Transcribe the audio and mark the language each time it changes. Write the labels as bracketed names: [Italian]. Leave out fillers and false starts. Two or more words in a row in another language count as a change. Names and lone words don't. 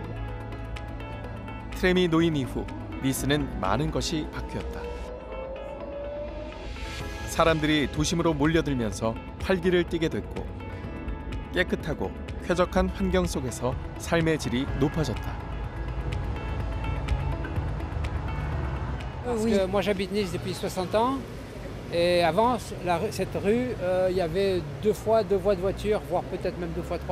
[Korean] 트램이 놓인 이후 니스는 많은 것이 바뀌었다. 사람들이 도심으로 몰려들면서 활기를 띠게 됐고 깨끗하고 쾌적한 환경 속에서 삶의 질이 높아졌다. [French] Parce que moi j'habite Nice depuis 60 ans et avant cette rue il y avait deux voies de voiture, voire peut-être même 2 fois 3.